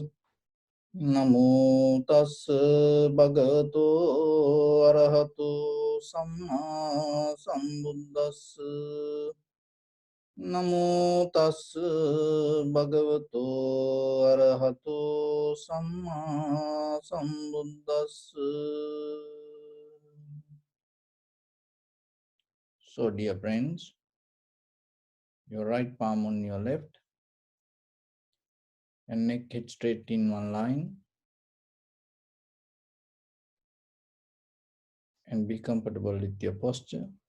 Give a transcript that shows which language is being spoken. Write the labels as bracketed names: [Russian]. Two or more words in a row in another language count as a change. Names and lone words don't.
[Pali] Namo tassa bhagavato arahato samma sambuddhassa. Namo tassa bhagavato arahato samma sambuddhassa. [English] So, dear friends, your right palm on your left and neck head straight in one line, and be comfortable with your posture.